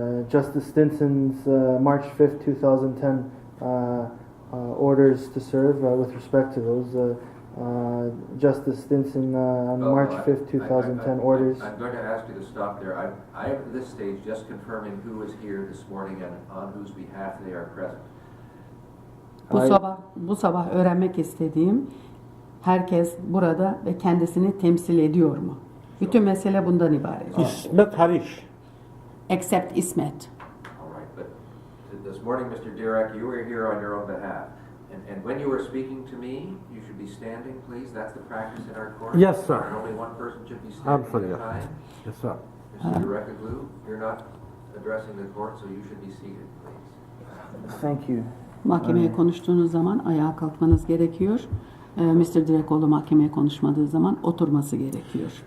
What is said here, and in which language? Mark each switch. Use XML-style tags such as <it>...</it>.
<en>Justice Stinson's March 5th, 2010 orders to serve with respect to those. Justice Stinson on March 5th, 2010 orders. I'm going to ask you to stop there. I am at this stage just confirming who is here this morning and on whose behalf they are present.</en> <tr>Bu sabah öğrenmek istediğim herkes burada ve kendisini temsil ediyor mu? Bütün mesele bundan ibaret. İsmet hariç.</tr> <en>Except İsmet. All right, but this morning, Mr. Direk, you were here on your own behalf. And when you were speaking to me, you should be standing, please. That's the practice in our court. Yes, sir. And only one person should be standing at a time. Yes, sir. Mr. Direkoglu, you're not addressing the court, so you should be seated, please. Thank you.</en> <tr>Mahkemeye konuştuğunuz zaman ayağa kalkmanız gerekiyor. Mr. Direkoglu mahkemeye konuşmadığı zaman oturması gerekiyor.</tr>